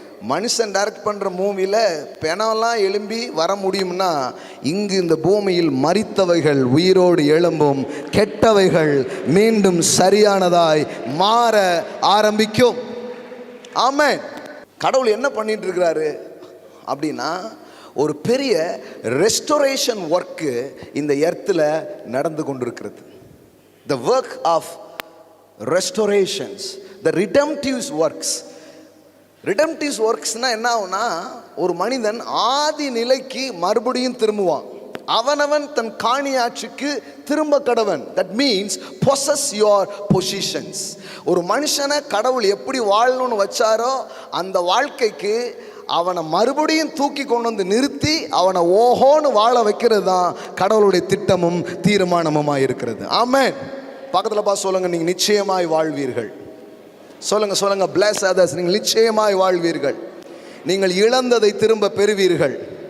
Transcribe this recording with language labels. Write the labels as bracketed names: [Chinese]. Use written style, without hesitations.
[Tamil] மனுஷன் டைரக்ட் பண்ணுற மூவியில் பெணம்லாம் எழும்பி வர முடியும்னா, இங்கு இந்த பூமியில் மரித்தவைகள் உயிரோடு எழும்பும், கெட்டவைகள் மீண்டும் சரியானதாய் மாற ஆரம்பிக்கும். ஆமென். கடவுள் என்ன பண்ணிட்டு இருக்கிறாரு அப்படின்னா, ஒரு பெரிய ரெஸ்டோரேஷன் ஒர்க்கு இந்த எர்த்தில் நடந்து கொண்டிருக்கிறது. [English] The work of restorations, the redemptive works. redemptive works [Tamil] னா என்ன ஆகும்னா, ஒரு மனிதன் ஆதி நிலைக்கு மறுபடியும் திரும்புவான். அவனவன் தன் காணியாட்சிக்கு திரும்ப கடவன். [English] that means possess your positions. [Tamil] ஒரு மனுஷனை கடவுள் எப்படி வாழணும்னு வச்சாரோ அந்த வாழ்க்கைக்கு அவனை மறுபடியும் தூக்கி கொண்டு வந்து நிறுத்தி அவனை ஓஹோன்னு வாழ வைக்கிறது தான் கடவுளுடைய திட்டமும் தீர்மானமுமாய் இருக்கிறது. ஆமென். பக்கத்தில் பார்த்து சொல்லுங்க, நீங்கள் நிச்சயமாய் வாழ்வீர்கள். சொல்லுங்க சொல்லுங்க, [English] bless others. [Tamil] நீங்கள் நிச்சயமாய் வாழ்வீர்கள். நீங்கள் இழந்ததை திரும்ப பெறுவீர்கள்.